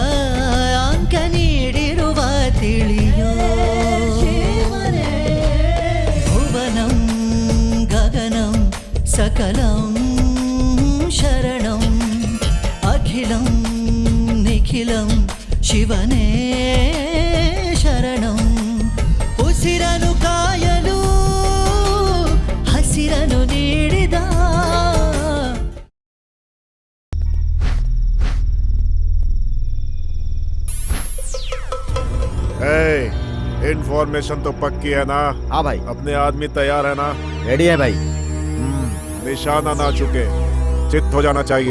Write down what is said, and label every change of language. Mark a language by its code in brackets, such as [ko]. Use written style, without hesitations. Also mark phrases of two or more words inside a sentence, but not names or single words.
[kn] ಅಂಕ ನೀಡಿರುವ ತಿಳಿಯೋ ಭುವನಂ ಗಗನಂ ಸಕಲಂ ಶರಣಂ ಅಖಿಲಂ ನಿಖಿಲಂ ಶಿವನೇ ಶರಣಂ ಉಸಿರನು ಕಾಯಲು ಹಸಿರನು ನೀಡಿದ [hi] इन्फॉर्मेशन तो पक्की है ना? हाँ भाई। अपने आदमी तैयार है ना? रेडी है भाई। निशाना ना चुके, चित हो जाना चाहिए।